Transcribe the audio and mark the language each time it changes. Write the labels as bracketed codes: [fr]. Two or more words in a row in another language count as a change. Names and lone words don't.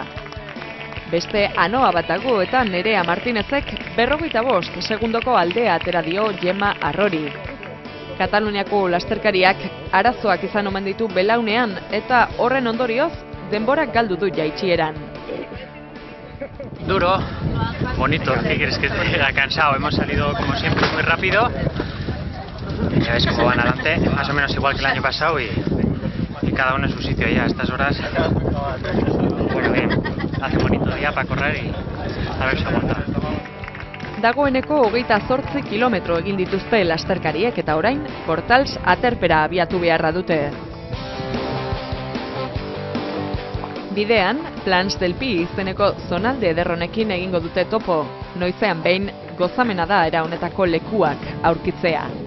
[eu] Beste Anoa batago eta Nerea Martinezek 45 segundoko aldea atera dio Gemma Arrori. Kataluniako lasterkariak arazoak izan omen ditu belaunean eta horren ondorioz denborak galdu du jaitsieran. [es] Duro, bonito, ¿qué quieres que te diga? Cansado, hemos salido como siempre muy rápido. Ya ves cómo van adelante, más o menos igual que el año pasado y cada uno en su sitio ya a estas horas. Bueno, bien, hace bonito día para correr y a ver si aguanta. [eu] Dagoeneko 28 kilometro egin dituzte lasterkariek eta orain Portals aterpera abiatu beharra dute. Bidean, Plans del Pi izeneko zonalde ederronekin egingo dute topo, noizean behin gozamena da era honetako lekuak aurkitzea.